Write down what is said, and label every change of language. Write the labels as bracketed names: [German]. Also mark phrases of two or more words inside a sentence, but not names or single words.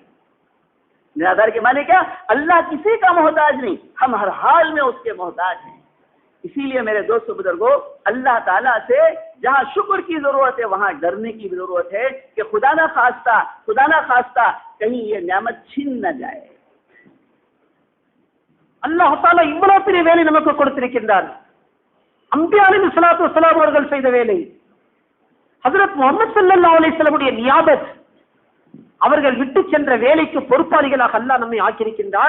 [Urdu] نرادھار کے معنی کیا؟ اللہ کسی کا محتاج نہیں، ہم ہر حال میں اس کے محتاج ہیں۔ اسی لیے میرے دوست بزرگوں اللہ تعالیٰ سے جہاں شکر کی ضرورت ہے وہاں ڈرنے کی بھی ضرورت ہے کہ خدا نہ خواستہ کہیں یہ نعمت چھن نہ جائے۔ [Arabic] الله تعالى [Tamil] இவ்வளவு பெரிய வேலை நமக்கு கொடுத்திருக்கின்றார். [Arabic] أنبياء عليه الصلاة والسلام [Tamil] அவர்கள் செய்த வேலை, ஹஜ்ரத் முஹம்மது [Arabic] صلى الله عليه وسلم [Tamil] நியாபத், அவர்கள் விட்டு சென்ற வேலைக்கு பொறுப்பாளிகளாக அல்லாஹ் நம்மை ஆக்கியிருக்கின்றான்.